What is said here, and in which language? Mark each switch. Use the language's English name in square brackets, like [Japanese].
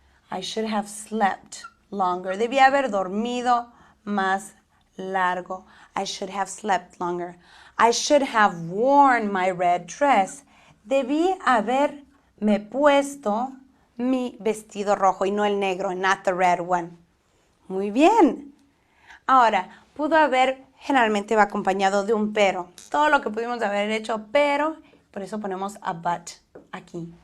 [English] I should have slept longer. [Spanish] Debía haber dormido más largo. [English] I should have slept longer. I should have worn my red dress. [Spanish] Debí haberme puesto mi vestido rojo y no el negro, [English] not the red one. [Spanish] Muy bien. Ahora, pudo haber, generalmente va acompañado de un pero. Todo lo que pudimos haber hecho, pero, por eso ponemos a but aquí.